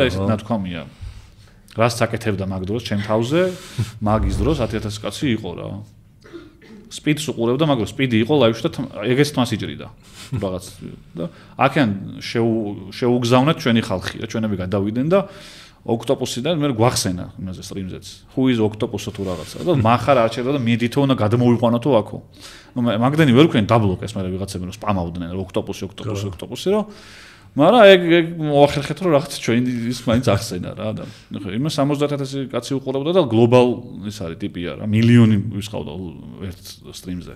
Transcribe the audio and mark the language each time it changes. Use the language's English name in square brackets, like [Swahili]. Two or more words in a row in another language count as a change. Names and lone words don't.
[Georgian] ეს ნათქვამია რას საკეთებდა მაგ დროს ჩემ თავზე მაგის დროს 10,000 კაცი იყო რა სპიდს უყურებდა მაგრამ სპიდი იყო ლაივში და ეგეც თმას იჭრიდა რაღაც და აქან შეუგზავნეთ ჩვენი ხალხი რა ჩვენები გადავიდნენ და ოქტოპუსიდან მე გვახსენა იმაზე სტრიმზეც [English] who is octopus [Georgian] თუ რაღაცა და მახარ არჩევდა და მიდითო უნდა გადმოვიყვანოთო აქო ნუ მაგდენი ვერ ვქენ დაბლოკეს მე ვიღაცები რომ სპამავდნენ ოქტოპუსი რომ მაგრამ ეგ მოახერხეთ რომ რაღაც ჩვენი ის მაინც ახსენა რა და ხო იმას 70,000 კაცი უყურებდა და გლობალ ის არის ტიპია რა მილიონი ვისყავდა ერთ სტრიმზე